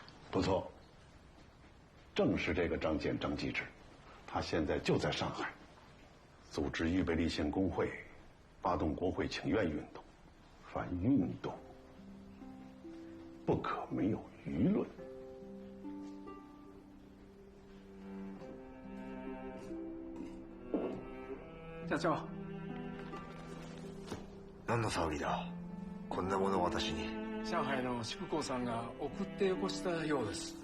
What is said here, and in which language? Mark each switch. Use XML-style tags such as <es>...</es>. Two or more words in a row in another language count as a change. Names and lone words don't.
<zh>不错，正是这个张简张继直，他现在就在上海，组织预备立宪工会，发动国会请愿运动。凡运动，不可没有舆论。</zh> <ja>社長。何の騒ぎだ。こんなものを私に。上海の淑子さんが送ってよこしたようです。</ja>